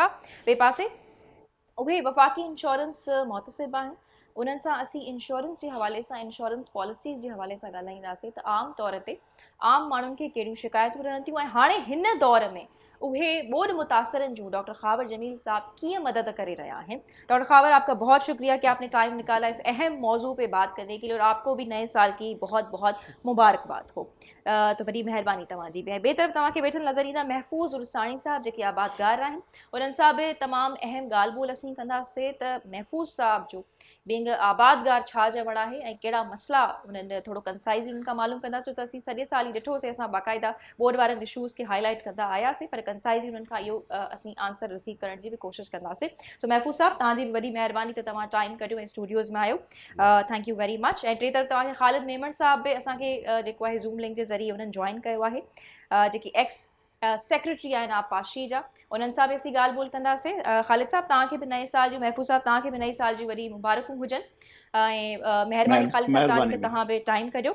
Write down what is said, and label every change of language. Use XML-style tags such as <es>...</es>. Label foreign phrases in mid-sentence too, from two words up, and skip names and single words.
<sd>ॿिए पासे उहे वफ़ाक़ी इंश्योरेंस मोहतसिब आहिनि, उन्हनि सां असीं इंश्योरेंस जे हवाले सां,</sd> <en>insurance policies</en> <sd>जे हवाले सां ॻाल्हाईंदासीं त आम तौर ते आम माण्हुनि खे कहिड़ियूं शिकायतूं रहनि थियूं ऐं हाणे हिन दौर में उहे ॿोॾि मुतासिरनि जूं डॉक्टर ख़ावर जमील साहब कीअं मदद करे</sd> <ur>رہا ہیں. ڈاکٹر خاور، آپ کا بہت شکریہ کہ آپ نے ٹائم نکالا اس اہم موضوع پہ بات کرنے کے لیے، اور آپ کو بھی نئے سال کی بہت بہت مبارکباد ہو.</ur> <sd>तो वॾी महिरबानी तव्हांजी बि। ऐं ॿिए तरफ़ तव्हांखे वेठल नज़र ईंदा महफ़ूज़ उर्साणी साहब, जेके आबादगार आहिनि, उन्हनि सां बि तमामु अहम ॻाल्हि ॿोल असीं कंदासीं त महफ़ूज़ साहब जो बीइंग आबादगार छा चवण आहे ऐं कहिड़ा मसइला उन्हनि थोरो कंसाइज़ली उन्हनि खां मालूम कंदासीं। त असीं सॼे साल ई ॾिठोसीं, असां बाक़ाइदा ॿोॾि वारनि इशूज़ खे हाईलाइट कंदा आयासीं, पर कंसाइज़ली उन्हनि खां इहो असीं</sd> <en>answer receive</en> <sd>करण जी बि कोशिशि कंदासीं। सो महफ़ूज़ साहब, तव्हांजी बि वॾी महिरबानी त तव्हां टाइम कढियो ऐं स्टूडियोज़ में आयो,</sd> <en>Thank you very much.</en> <sd>ऐं टे तरफ़ तव्हांखे ख़ालिद मेमण साहब बि असांखे जेको आहे</sd> <en>Zoom link</en> <sd>जे ज़रिए उन्हनि जॉइन कयो आहे, जेकी</sd> <en>ex secretary</en> <sd>आहिनि आपाशी जा, उन्हनि सां बि असीं ॻाल्हि ॿोल कंदासीं। ख़ालिद साहब, तव्हांखे बि नए साल जूं, महफ़ूज़ साहब तव्हांखे बि नए साल जूं वॾी मुबारकूं हुजनि ऐं महिरबानी ख़ालिद साहब तव्हांजी त तव्हां बि टाइम कढियो।</sd>